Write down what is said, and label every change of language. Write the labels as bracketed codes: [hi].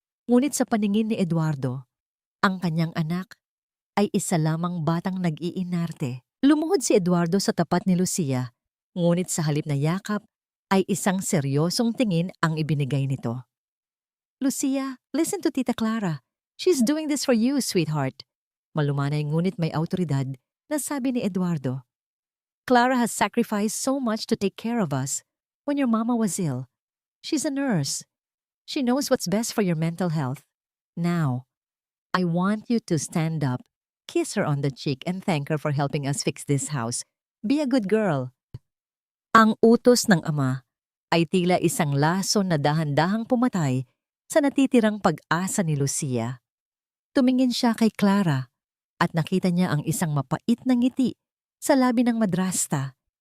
[tl] Ngunit sa paningin ni Eduardo, ang kanyang anak ay isa lamang batang nag-iinarte. Lumuhod si Eduardo sa tapat ni Lucia. Ngunit sa halip na yakap ay isang seryosong tingin ang ibinigay nito. [en] Lucia, listen to Tita Clara. She's doing this for you, sweetheart. [tl] Malumanay ngunit may autoridad na sabi ni Eduardo. [en] Clara has sacrificed so much to take care of us when your mama was ill. She's a nurse. She knows what's best for your mental health. Now, I want you to stand up, kiss her on the cheek and thank her for helping us fix this house. Be a good girl. [tl] Ang utos ng ama ay tila isang laso na dahan-dahang pumatay sa natitirang pag-asa ni Lucia. Tumingin siya kay Clara at nakita niya ang isang mapait na ngiti sa labi ng madrasta.